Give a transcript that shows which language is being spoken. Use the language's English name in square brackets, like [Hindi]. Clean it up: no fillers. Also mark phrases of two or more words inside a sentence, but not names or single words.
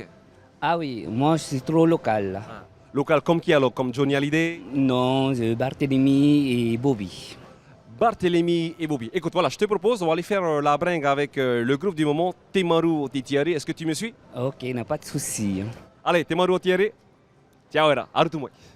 [French] Ah oui, moi je suis trop local. Ah. Local comme qui alors? Comme Johnny Hallyday? Non, Barthélemy et Bobby. Barthélemy et Bobby. Écoute, voilà, je te propose, on va aller faire la bringue avec le groupe du moment, Timaru Ote Tiare. Est-ce que tu me suis? Ok, n'a pas de souci. Allez, Timaru Ote Tiare. Ciao, era. Arutumoi.